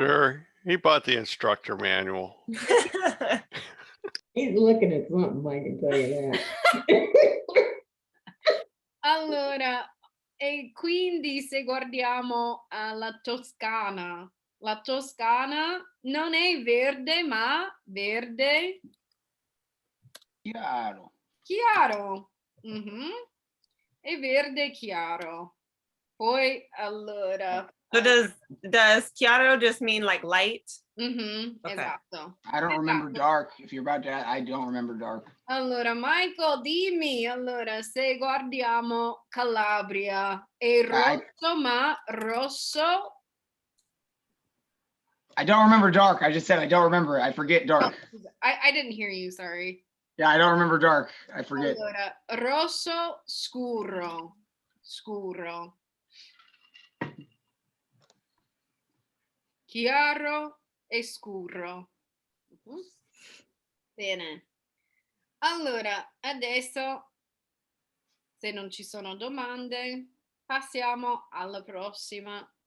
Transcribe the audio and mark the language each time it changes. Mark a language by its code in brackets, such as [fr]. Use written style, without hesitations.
[en] Sure, he bought the instructor manual. He's looking at something, I can tell you that. [it] Allora, e quindi se guardiamo la Toscana non è verde, ma verde Chiaro. chiaro. È verde chiaro. Poi allora. [en] So does chiaro just mean like light? Okay. [it] Esatto. [en] I don't remember [it] Esatto. [en] dark. If you're about to, I don't remember dark. [it] Allora, Michael, dimmi, allora, se guardiamo Calabria, è rosso, ma rosso. [en] I don't remember dark. I just said I don't remember. I forget dark. I didn't hear you, sorry. Yeah, I don't remember dark. I forget. [it] Allora, rosso scuro, scuro. Chiaro e scuro. Bene. Allora, adesso, se non ci sono domande, passiamo alla prossima.